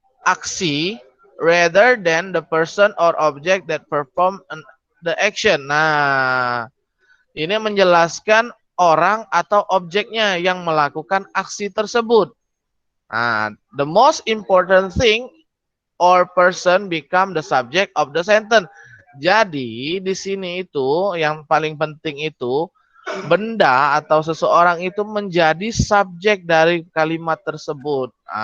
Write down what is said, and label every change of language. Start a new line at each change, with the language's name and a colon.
English: aksi, rather than the person or object that perform the action.
Indonesian: Nah, ini menjelaskan orang atau objeknya yang melakukan aksi tersebut.
English: Nah, the most important thing or person become the subject of the sentence.
Indonesian: Jadi di sini itu yang paling penting itu benda atau seseorang itu menjadi subjek dari kalimat tersebut.